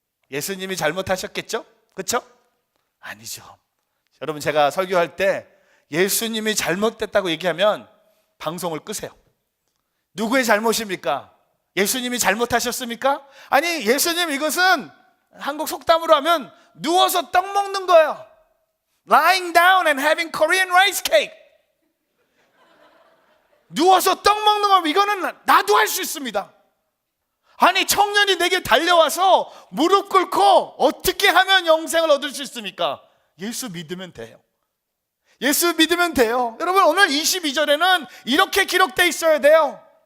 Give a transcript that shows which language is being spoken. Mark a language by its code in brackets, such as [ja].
[ko] 예수님이 잘못하셨겠죠? 그렇죠? 아니죠. 여러분, 제가 설교할 때 예수님이 잘못됐다고 얘기하면 방송을 끄세요. 누구의 잘못입니까? 예수님이 잘못하셨습니까? 아니, 예수님, 이것은 한국 속담으로 하면 누워서 떡 먹는 거예요. [en] Lying down and having Korean rice cake. [ko] 누워서 떡 먹는 거, 이거는 나도 할 수 있습니다. 아니, 청년이 내게 달려와서 무릎 꿇고 어떻게 하면 영생을 얻을 수 있습니까? 예수 믿으면 돼요. 예수 믿으면 돼요. 여러분, 오늘 22절에는 이렇게 기록되어 있어야 돼요.